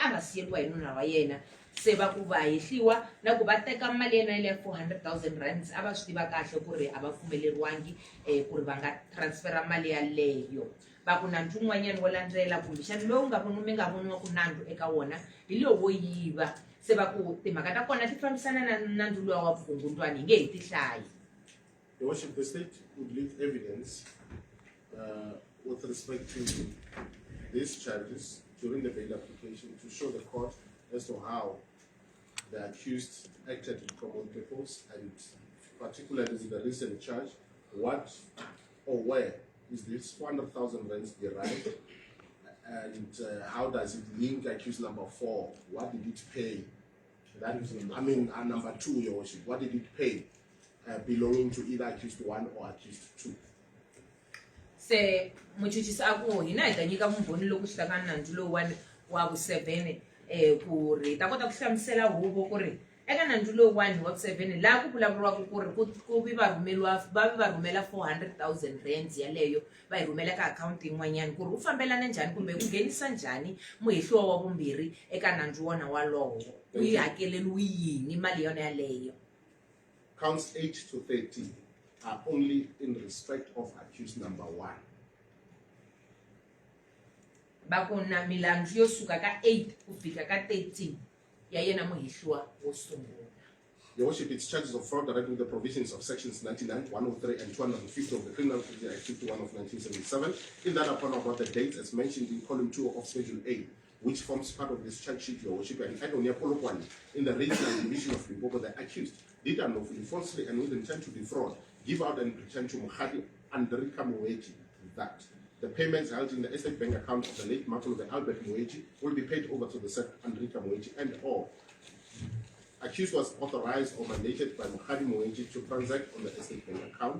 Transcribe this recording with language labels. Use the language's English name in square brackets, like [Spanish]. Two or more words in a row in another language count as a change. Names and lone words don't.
[Tsonga] a nga siyeriwa hi nuna wa yena se va ku va hehliwa na ku va teka mali yena ya 400,000 rands a va swi tiva kahle ku ri a va pfumeleriwangi ku ri va nga transfera mali yaleyo va ku nandzu wun'wanyani wo landzela kumbexani lowu mi nga voniwa ku nandzu eka wona hi lowu wo yiva se va ku timhaka ta kona ti fambisana na nandzu luwa wa vukungundzwani hi nge hi ti hlayi. [English] Your Worship, the state would leave evidence with respect to these charges during the bail application to show the court as to how the accused acted to promote the cause, and particularly the recent charge, what or where is this 400,000 rands derived, and how does it link accused number 4? What did it pay? That is, I mean, number 2, Your Worship, what did it pay belonging to either accused 1 or accused 2? [Tsonga] Se muchuchisi aku hina hi ta nyika vumbhoni loku swi ta ka nandzu lowuwani wa vu-7 ku ri ta kota ku hlamusela huvo ku ri eka nandzu lowuwani wa vu-7 laha ku vulavuriwaka ku ri ku vi va rhumela 400,000 rands yaleyo va yi rhumela ka akhawunti yin'wanyani ku ri u fambelana njhani kumbe ku nghenisa njhani muhehliwa wa vumbirhi eka nandzu wona walowo u yi hakeleliwi yini mali yona yaleyo. [English] Counts 8 to 13 are only in respect of accused number 1. [Tsonga] Bakuna milandzu yo suka ka 8 ku fika ka 13 ya yena muhehliwa wo sungula. [English] Your Worship, it's charges of fraud directly with the provisions of sections 99, 103, and 250 of the Criminal Procedure Act 51 of 1977, in that upon about the dates as mentioned in column 2 of Schedule A, which forms part of this charge sheet, Your Worship, and Andrika Moetjie, in the regional division of Limpopo, the accused did unlawfully, falsely, and with intent to defraud, give out and return to Mokgadi Andrika Moetjie that the payments held in the estate bank account of the late Makuluve Albert Moetjie will be paid over to the said Andrika Moetjie, and or accused was authorized or mandated by Mokgadi Moetjie to transact on the estate bank account.